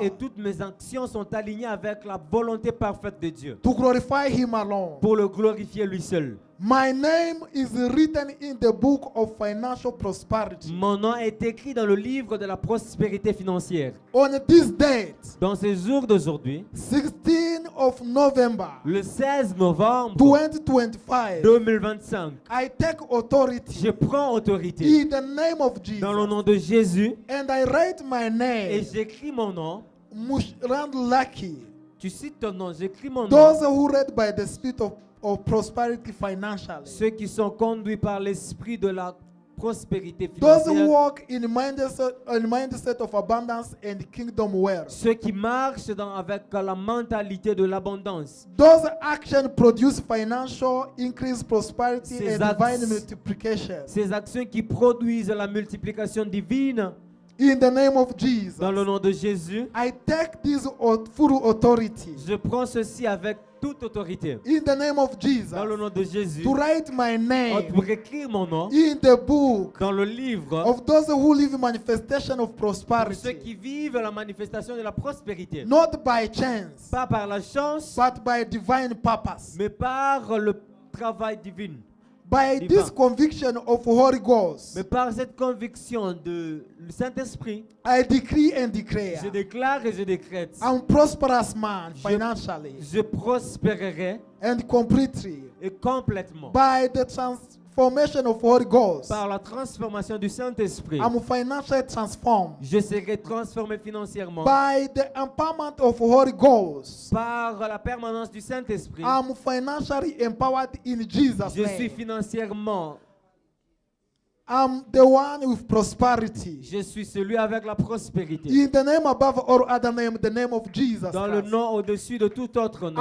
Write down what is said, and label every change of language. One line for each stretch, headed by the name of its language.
French: Et toutes mes actions sont alignées avec la volonté parfaite de Dieu,
English: To glorify Him alone.
French: pour le glorifier lui seul.
English: My name is written in the book of financial prosperity.
French: Mon nom est écrit dans le livre de la prospérité financière.
English: On this date,
French: Dans ces jours d'aujourd'hui,
English: 16th of November,
French: le 16 novembre
English: 2025,
French: 2025,
English: I take authority
French: je prends autorité
English: in the name of Jesus.
French: dans le nom de Jésus
English: And I write my
French: et
English: name,
French: j'écris mon nom.
English: Mushrand Lucky.
French: Tu cites ton nom, j'écris mon nom.
English: Those who read by the spirit of prosperity financially.
French: Ceux qui sont conduits par l'esprit de la prospérité
English: Those who
French: financière.
English: walk in mindset of abundance and kingdom wealth.
French: Ceux qui marchent avec la mentalité de l'abondance.
English: Those actions produce financial increase, prosperity,
French: Ces
English: and divine multiplication.
French: Ces actions qui produisent la multiplication divine.
English: In the name of Jesus,
French: Dans le nom de Jésus,
English: I take this full authority.
French: je prends ceci avec toute autorité.
English: In the name of Jesus,
French: Dans le nom de Jésus,
English: to write my name
French: pour écrire mon nom
English: in the book
French: dans le livre
English: of those who live manifestation of
French: pour ceux
English: prosperity,
French: qui vivent la manifestation de la prospérité.
English: not by chance,
French: Pas par la chance,
English: but by divine purpose.
French: mais par le travail divin.
English: By
French: Divine.
English: this conviction of Holy Ghost,
French: Mais par cette conviction de le Saint-Esprit,
English: I decree and
French: je
English: declare,
French: déclare et je décrète.
English: I'm prosperous man financially
French: Je prospérerai
English: and completely
French: et complètement
English: by the transformation of Holy Ghost.
French: par la transformation du Saint-Esprit.
English: I'm financially transformed
French: Je serai transformé financièrement
English: by the empowerment of Holy Ghost.
French: par la permanence du Saint-Esprit.
English: I'm financially empowered in Jesus'
French: Je suis
English: name.
French: financièrement,
English: I'm the one with prosperity.
French: je suis celui avec la prospérité.
English: In the name above all other name, the name of Jesus
French: Dans le
English: Christ.
French: nom au-dessus de tout autre nom,